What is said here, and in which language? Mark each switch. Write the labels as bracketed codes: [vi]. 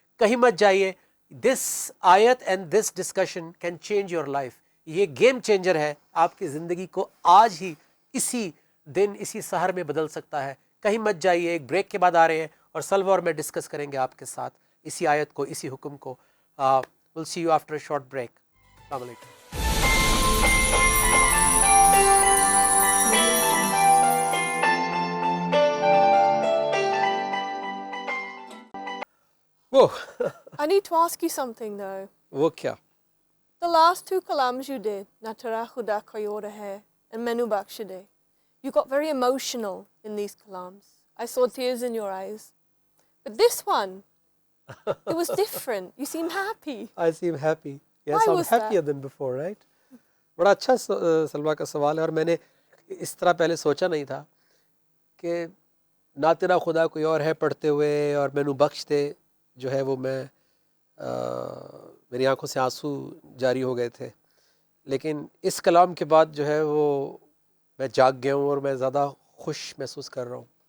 [ur] کہیں مت جائیے، [en] This آیت and this discussion can change your life. [ur] یہ گیم چینجر ہے، آپ کی زندگی کو آج ہی اسی دن اسی سحر میں بدل سکتا ہے. کہیں مت جائیے، ایک بریک کے بعد آ رہے ہیں اور سلوہ اور میں ڈسکس کریں گے آپ کے ساتھ اسی آیت کو، اسی حکم کو. [en] we'll see you after a short break. [ur] السلام علیکم. وہ [en] I need to ask you something though. [ur] وہ کیا؟ [en] The last 2 kalams you did, Natara Khuda Kayora Hai and Menu Bakshide, you got very emotional in these kalams. I saw tears in your eyes. But this one, it was different. You seem happy. I seem happy. Yes, Why I'm was happier than before, right? [ur] بڑا اچھا سلوہ کا سوال ہے، اور میں نے اس طرح پہلے سوچا نہیں تھا کہ ناطرہ خدا کوئی اور ہے پڑھتے ہوئے اور مینو بخش دے جو ہے وہ میں میری آنکھوں سے آنسو جاری ہو گئے تھے. لیکن اس کلام کے بعد جو ہے وہ میں جاگ گیا ہوں اور میں زیادہ خوش محسوس کر رہا ہوں.